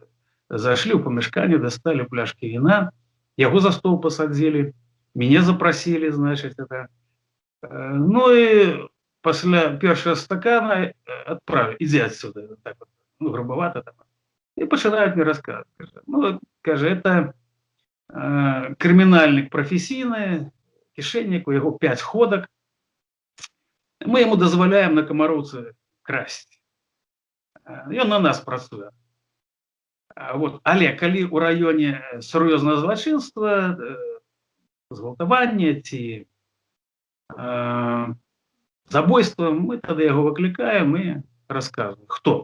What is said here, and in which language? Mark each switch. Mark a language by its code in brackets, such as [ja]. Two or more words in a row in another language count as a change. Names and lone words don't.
[ru] зашли в помешкание, достали пляшки вина, его за стол посадили, меня запросили, значит, это, ну и после первого стакана отправили, иди отсюда, так вот, ну грубовато там, и начинают мне рассказывать, ну, каже, это криминальник профессийный, кишенник, у него 5 ходок, мы ему [be] дазваляем на камароўцы красці. Ён на нас працуе. Вот. Але калі ў раёне сур'ёзнага злачынства, згвалтавання ці забойства, мы тады яго выклікаем і расказваем, хто.